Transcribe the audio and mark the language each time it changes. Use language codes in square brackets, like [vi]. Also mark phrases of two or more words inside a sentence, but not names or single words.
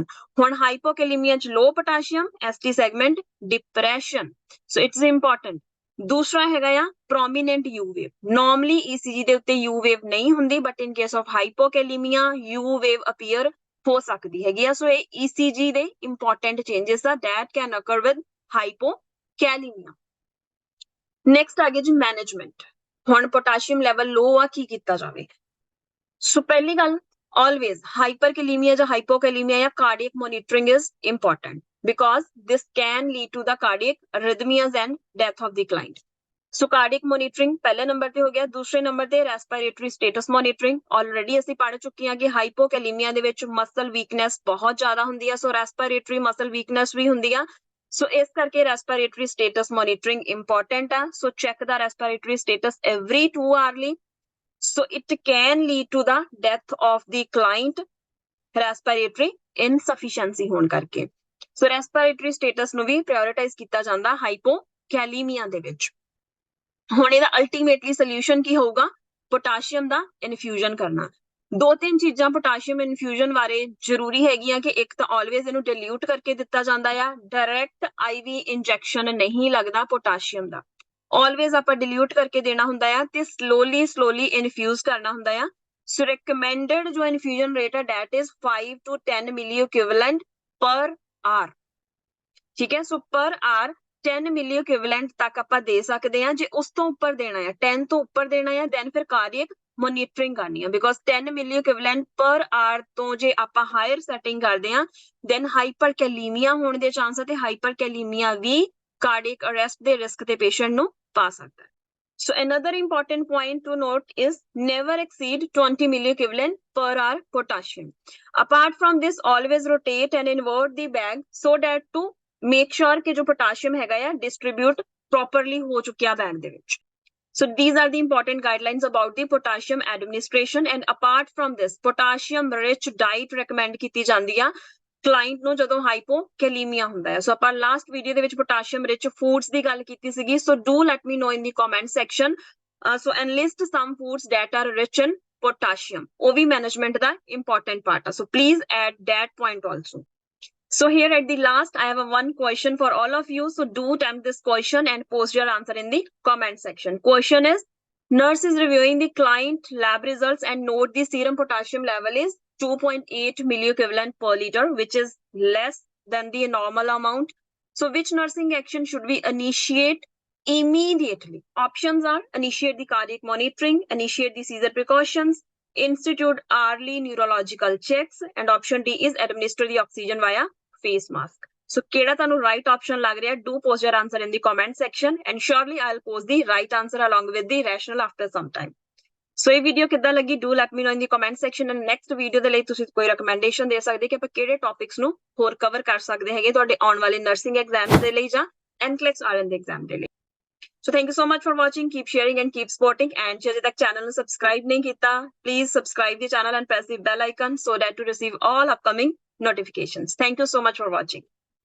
[pa] ਹੁਣ ਹਾਈਪੋਕੈਲੀਮੀਆ ਚ [en] low potassium, ST segment depression. so it's important. [pa] ਦੂਸਰਾ ਹੈਗਾ ਆ [en] prominent U wave. [pa] ਨਾਰਮਲੀ ECG ਦੇ ਉੱਤੇ [en] U wave [pa] ਨਹੀਂ ਹੁੰਦੀ, [en] but in case of hypokalemia U wave appear [pa] ਹੋ ਸਕਦੀ ਹੈਗੀ ਆ। ਸੋ ਇਹ ECG ਦੇ [en] important changes [pa] ਆ [en] that can occur with hypokalemia। [pa] ਨੈਕਸਟ ਆ ਗਿਆ ਜੀ ਮੈਨੇਜਮੈਂਟ। ਹੁਣ [en] potassium level low [pa] ਆ, ਕੀ ਕੀਤਾ ਜਾਵੇ? [en] ਸੋ [pa] ਪਹਿਲੀ ਗੱਲ, [en] always hyperkalemia ਜਾਂ hypokalemia ਜਾਂ cardiac monitoring is important because this can lead to the cardiac arrhythmias and death of the client. [pa] ਸੋ [en] cardiac monitoring [pa] ਪਹਿਲੇ ਨੰਬਰ ਤੇ ਹੋ ਗਿਆ। ਦੂਸਰੇ ਨੰਬਰ ਤੇ [en] respiratory status monitoring. [pa] ਆਲਰੇਡੀ ਅਸੀਂ ਪੜ੍ਹ ਚੁੱਕੇ ਹਾਂ ਕਿ ਹਾਈਪੋਕੈਲੀਮੀਆ ਦੇ ਵਿੱਚ [en] muscle weakness [pa] ਬਹੁਤ ਜ਼ਿਆਦਾ ਹੁੰਦੀ ਆ, ਸੋ [en] respiratory muscle weakness [pa] ਵੀ ਹੁੰਦੀ ਆ। ਸੋ ਇਸ ਕਰਕੇ [en] respiratory status monitoring important [pa] ਆ। [en] so check the respiratory status every 2 hourly. So it can lead to the death of the client respiratory insufficiency [pa] ਹੋਣ ਕਰਕੇ। ਸੋ [en] respiratory status [pa] ਨੂੰ ਵੀ ਪ੍ਰਾਇੋਰਟਾਈਜ਼ ਕੀਤਾ ਜਾਂਦਾ ਹਾਈਪੋਕੈਲੀਮੀਆ ਦੇ ਵਿੱਚ। ਹੁਣ ਇਹਦਾ [en] ultimately solution [pa] ਕੀ ਹੋਊਗਾ? ਪੋਟਾਸ਼ੀਅਮ ਦਾ ਇਨਫਿਊਜ਼ਨ ਕਰਨਾ। 2-3 ਚੀਜ਼ਾਂ [en] potassium infusion [pa] ਬਾਰੇ ਜ਼ਰੂਰੀ ਹੈਗੀਆਂ ਕਿ ਇੱਕ ਤਾਂ ਆਲਵੇਜ਼ ਇਹਨੂੰ ਡਿਲੂਟ ਕਰਕੇ ਦਿੱਤਾ ਜਾਂਦਾ ਆ, [en] direct IV injection [pa] ਨਹੀਂ ਲੱਗਦਾ ਪੋਟਾਸ਼ੀਅਮ ਦਾ। ਆਲਵੇਜ਼ ਆਪਾਂ ਡਿਲੂਟ ਕਰਕੇ ਦੇਣਾ ਹੁੰਦਾ ਆ ਤੇ [en] slowly infuse [pa] ਕਰਨਾ ਹੁੰਦਾ ਆ। ਸੋ recommended ਜੋ [en] infusion rate [pa] ਹੈ [en] that is 5 to 10 milli equivalent per hour। [pa] ਠੀਕ ਹੈ, ਸੋ [en] per hour 10 milli equivalent [pa] ਤੱਕ ਆਪਾਂ ਦੇ ਸਕਦੇ ਹਾਂ। ਜੇ ਉਸ ਤੋਂ ਉੱਪਰ ਦੇਣਾ ਹੈ, 10 ਤੋਂ ਉੱਪਰ ਦੇਣਾ ਹੈ, ਦੈਨ ਫਿਰ [en] cardiac monitoring [pa] ਕਰਨੀ ਹੈ, [en] because 10 milli equivalent per hour [pa] ਤੋਂ ਜੇ ਆਪਾਂ [en] higher setting [pa] ਕਰਦੇ ਹਾਂ ਦੈਨ ਹਾਈਪਰਕੈਲੀਮੀਆ ਹੋਣ ਦੇ ਚਾਂਸ ਹੈ ਤੇ ਹਾਈਪਰਕੈਲੀਮੀਆ ਵੀ [en] cardiac arrest [pa] ਦੇ ਰਿਸਕ ਤੇ ਪੇਸ਼ੈਂਟ ਨੂੰ ਪਾ ਸਕਦਾ ਹੈ। [en] So another important point to note is never exceed 20 milli equivalent per hour potassium. Apart from this, always rotate and invert the bag so that to make sure [pa] ਕਿ ਜੋ [en] potassium [pa] ਹੈਗਾ ਆ [en] distribute properly [pa] ਹੋ ਚੁੱਕਿਆ [en] bag [pa] ਦੇ ਵਿੱਚ। [en] So these are the important guidelines about the potassium administration, and apart from this, potassium rich diet recommend [pa] ਕੀਤੀ ਜਾਂਦੀ ਆ ਕਲਾਇੰਟ ਨੂੰ ਜਦੋਂ ਹਾਈਪੋਕੈਲੀਮੀਆ ਹੁੰਦਾ ਹੈ। ਸੋ ਆਪਾਂ [en] last video [pa] ਦੇ ਵਿੱਚ [en] potassium rich foods [pa] ਦੀ ਗੱਲ ਕੀਤੀ ਸੀਗੀ। [en] so do let me know in the comment section. so enlist some foods that are rich in potassium, [pa] ਉਹ ਵੀ ਮੈਨੇਜਮੈਂਟ ਦਾ [en] important part ਆ। so please add that point also. So here at the last, I have one question for all of you. So do attempt this question and post your answer in the comment section. Question is, nurse is reviewing the client lab results and note the serum potassium level is 2.8 milliequivalent per liter, which is less than the normal amount. So which nursing action should we initiate immediately? Options are initiate the cardiac monitoring, initiate the seizure precautions, institute early neurological checks, and option D is administer the oxygen via face mask. [pa] So ਕਿਹੜਾ ਤੁਹਾਨੂੰ [en] right option [pa] ਲੱਗ ਰਿਹਾ? [en] Do post your answer in the comment section and surely I'll post the right answer along with the rational after some time. [pa] ਸੋ ਇਹ ਵੀਡੀਓ ਕਿੱਦਾਂ ਲੱਗੀ? [en] do let me know in the comment section. and next video [pa] ਦੇ ਲਈ ਤੁਸੀਂ ਕੋਈ ਰეკਮੈਂਡੇਸ਼ਨ ਦੇ ਸਕਦੇ ਕਿ ਆਪਾਂ ਕਿਹੜੇ ਟੌਪਿਕਸ ਨੂੰ ਹੋਰ ਕਵਰ ਕਰ ਸਕਦੇ ਹੈਗੇ ਤੁਹਾਡੇ ਆਉਣ ਵਾਲੇ [en] nursing exams [pa] ਦੇ ਲਈ ਜਾਂ NCLEX RN ਦੇ ਐਗਜ਼ਾਮ ਦੇ ਲਈ। [en] so thank you so much for watching, keep sharing and keep supporting. ਐਂਡ [pa] ਜੇ ਅਜੇ ਤੱਕ ਚੈਨਲ ਨੂੰ ਸਬਸਕ੍ਰਾਈਬ ਨਹੀਂ ਕੀਤਾ, [en] please subscribe the channel and press the bell icon so that to receive all upcoming notifications. Thank you so much for watching.